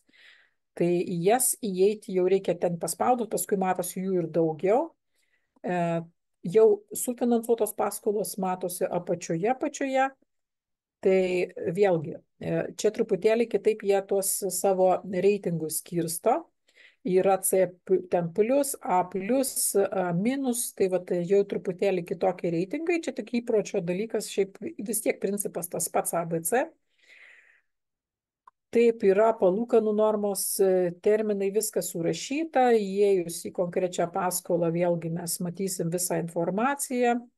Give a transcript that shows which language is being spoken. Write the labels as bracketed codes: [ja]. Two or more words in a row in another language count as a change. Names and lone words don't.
[lt] Tai į jas įeiti jau reikia ten paspaudus, paskui matosi jų ir daugiau. Jau sufinansuotos paskolos matosi apačioje. Tai vėlgi, čia truputėlį kitaip jie tuos savo reitingus skirsto. Yra C ten plus, [en] A plus, A minus, [lt] tai va, jau truputėlį kitokie reitingai. Čia tik įpročio dalykas, šiaip vis tiek principas tas pats ABC. Taip, yra palūkanų normos, terminai, viskas surašyta, įėjus į konkrečią paskolą, vėlgi mes matysim visą informaciją